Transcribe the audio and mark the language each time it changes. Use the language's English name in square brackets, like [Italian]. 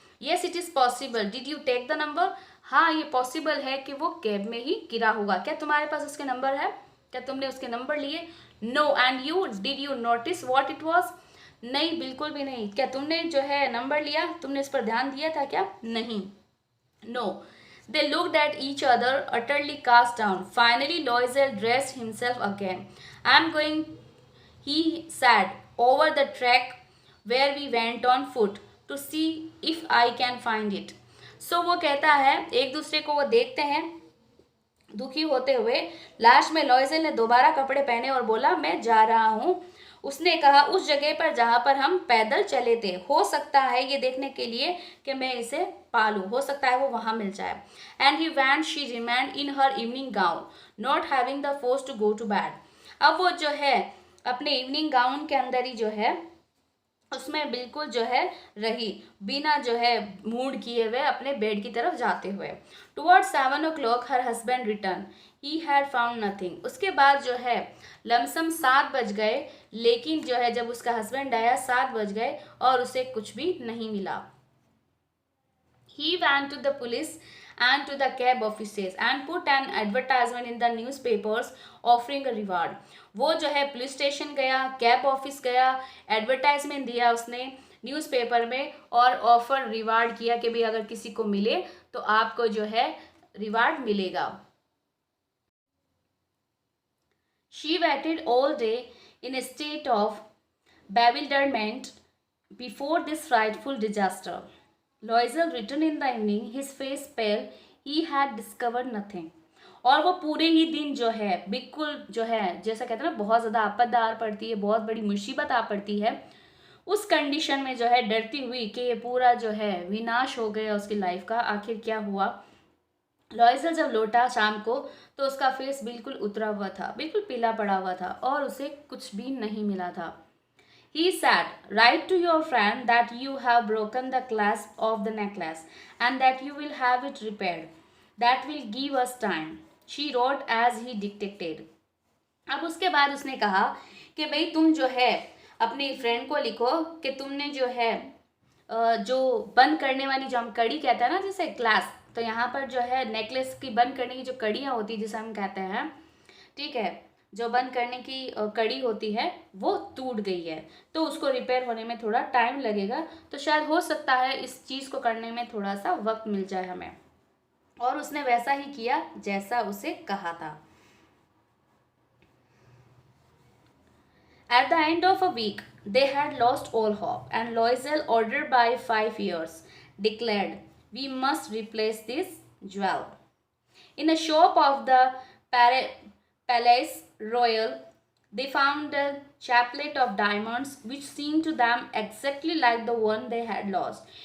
[English] Yes it is possible, did you take the number? [Hindi] हाँ ये possible है कि वो कैब में ही गिरा होगा। क्या तुम्हारे पास उसके नंबर है? क्या तुमने उसके नंबर लिए? [English] No, and you did you notice what it was? [Hindi] नहीं, बिल्कुल भी नहीं। क्या तुमने जो है नंबर लिया, तुमने इस पर ध्यान दिया था क्या? नहीं। [English] No, they looked at each other, utterly cast down. Finally, Loisel dressed himself again. I'm going, he said, over the track where we went on foot to see if I can find it. [Hindi] So वो कहता है, एक दूसरे को वो देखते हैं दुखी होते हुए। लास्ट में लॉयजेल ने दोबारा कपड़े पहने और बोला, मैं जा रहा हूँ। उसने कहा, उस जगह पर जहां पर हम पैदल चले थे, हो सकता है ये देखने के लिए कि मैं इसे पालूं, हो सकता है वो वहां मिल जाए। [English] And he when she remained in her evening gown, not having the force to go to bed. [Hindi] अब वो जो है अपने इवनिंग गाउन के अंदर ही जो है उसमें बिल्कुल जो है रही, बिना जो है मूड किए हुए अपने बेड की तरफ जाते हुए। [English] Towards 7 o'clock her husband return, he had found nothing. [Hindi] उसके बाद जो है लमसम 7 बज गए, लेकिन जो है जब उसका हस्बैंड आया 7 बज गए और उसे कुछ भी नहीं मिला। [English] He went to the police and to the cab offices and put an advertisement in the newspapers offering a reward. [Hindi] वो जो है पुलिस स्टेशन गया, कैब ऑफिस गया, एडवर्टाइजमेंट दिया उसने न्यूज़पेपर में और ऑफर रिवार्ड किया कि भी अगर किसी को मिले तो आपको जो है रिवार्ड मिलेगा। [English] She waited all day in a state of bewilderment before this frightful disaster. Loisel returned in the evening, his face pale, he had discovered nothing. [Hindi] और वो पूरे ही दिन जो है बिल्कुल जो है जैसा कहते हैं ना बहुत ज़्यादा आपदा आ पड़ती है, बहुत बड़ी मुसीबत आ पड़ती है, उस कंडीशन में जो है डरती हुई कि ये पूरा जो है विनाश हो गया उसकी लाइफ का, आखिर क्या हुआ। लॉयसल जब लौटा शाम को तो उसका फेस बिल्कुल उतरा हुआ था, बिल्कुल पीला पड़ा हुआ था और उसे कुछ भी नहीं मिला था। [English] He said, write to your friend that you have broken the clasp of the necklace and that you will have it repaired. That will give us time. She wrote as he dictated. [Hindi] अब उसके बाद उसने कहा कि भाई तुम जो है अपनी फ्रेंड को लिखो कि तुमने जो है जो बंद करने वाली जो हम कड़ी कहते हैं ना जैसे क्लास, तो यहाँ पर जो है नेकलेस की बंद करने की जो कड़ियाँ होती है जिसे हम कहते हैं, ठीक है, जो बंद करने की कड़ी होती है वो टूट गई है तो उसको रिपेयर होने में थोड़ा टाइम लगेगा, तो शायद हो सकता है इस चीज़ को करने में थोड़ा सा वक्त मिल जाए हमें। और उसने वैसा ही किया जैसा उसे कहा था। [English] At the end of a week, they had lost all hope, and Loisel, ordered by 5 years, declared, we must replace this jewel. In a shop of the Palais Royal, they found a chaplet of diamonds which seemed to them exactly like the one they had lost.